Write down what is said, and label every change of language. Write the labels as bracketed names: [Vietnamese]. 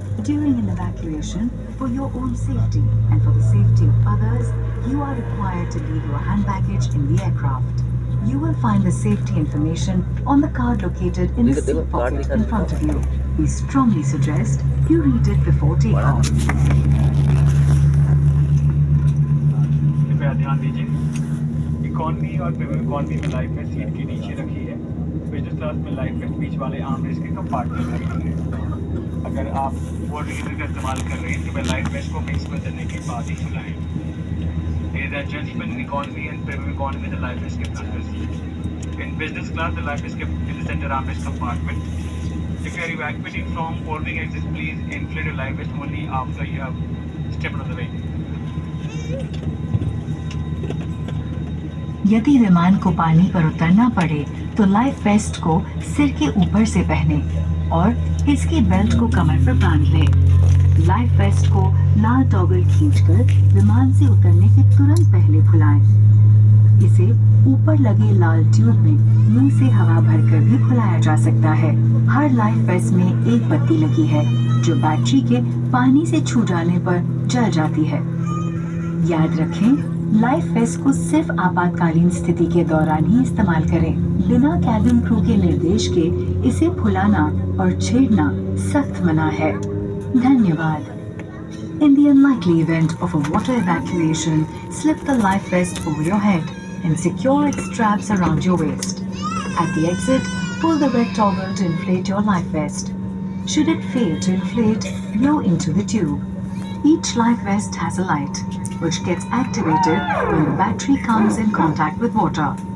[English] During an evacuation, for your own safety and for the safety of others, you are required to leave your hand baggage in the aircraft. You will find the safety information on the card located in the seat pocket in front of you. We strongly suggest you read it before takeoff. [Hindi] कृपया ध्यान दीजिए, economy और premium economy में life waste seat के नीचे रखी है। Business class में लाइफ वेस्ट बीच वाले आर्मरेस्ट के कंपार्टमेंट में रखी है। अगर आप बोर्ड हीटर का इस्तेमाल कर रहे हैं तो लाइफ वेस्ट को मिक्स में करने के बाद ही खुलाएं। [English] Ladies and gentlemen, in economy and premium economy, the life is kept under seat. In business class, the life is kept in the center armrest compartment. If you are evacuating from folding exits, please inflate your life vest only after you have stepped on the wing. [Hindi] यदि विमान को पानी पर उतरना पड़े तो life waste को सिर के ऊपर से पहने और इसकी बेल्ट को कमर पर बांध लें। लाइफ वेस्ट को लाल टॉगल खींचकर विमान से उतरने के तुरंत पहले खुलाएं। इसे ऊपर लगे लाल ट्यूब में मुंह से हवा भरकर भी खुलाया जा सकता है। हर लाइफ वेस्ट में एक बत्ती लगी है जो बैटरी के पानी से छू जाने पर जल जाती है। याद रखें, लाइफ वेस्ट को सिर्फ आपातकालीन स्थिति के दौरान ही इस्तेमाल करें। बिना कैबिन क्रू के निर्देश के इसे फुलाना और छेड़ना सख्त मना है। धन्यवाद। [English] In the unlikely event of a water evacuation, slip the life vest over your head and secure its straps around your waist. At the exit, pull the red toggle to inflate your life vest. Should it fail to inflate, blow into the tube. Each life vest has a light, which gets activated when the battery comes in contact with water.